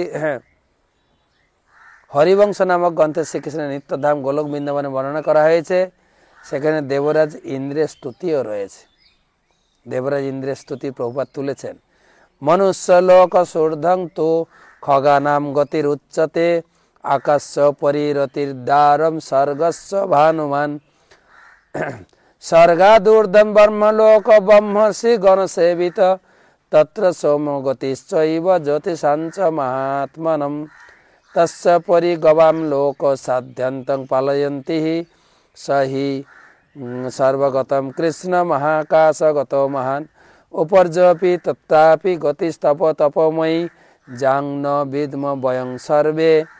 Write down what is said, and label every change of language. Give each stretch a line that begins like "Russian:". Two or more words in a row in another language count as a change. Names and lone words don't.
Bangla: হ্যাঁ, হরিবংশ নামক গ্রন্থে শ্রীকৃষ্ণের নিত্যধাম গোলক বৃন্দাবনে বর্ণনা করা হয়েছে। সেখানে দেবরাজ ইন্দ্রের স্তুতিও রয়েছে। দেবরাজ ইন্দ্রের স্তুতি প্রভুপাদ তুলেছেন।
Sanskrit: মনুষ্য লোক সূর্ধং তো খগানাম গতির উচ্চতে আকাশ্য পরিরতির দ্বারম স্বর্গস্য ভানুমান স্বর্গাদূর্ধ্বম ব্রহ্মলোক ব্রহ্মর্ষি গণসেবিত তত্র সোম গতিশ্চৈব জ্যোতিষাঞ্চ মহাত্মনম তস্য পরিগবাম লোক সাধ্যন্তং পালয়ন্তি সহি সর্বগতম কৃষ্ণ মহাকাশগত মহান উপর্যপি তত্রাপি গতিস্তপ তপময়ী জাং ন বিদ্ম বয়ং সর্বে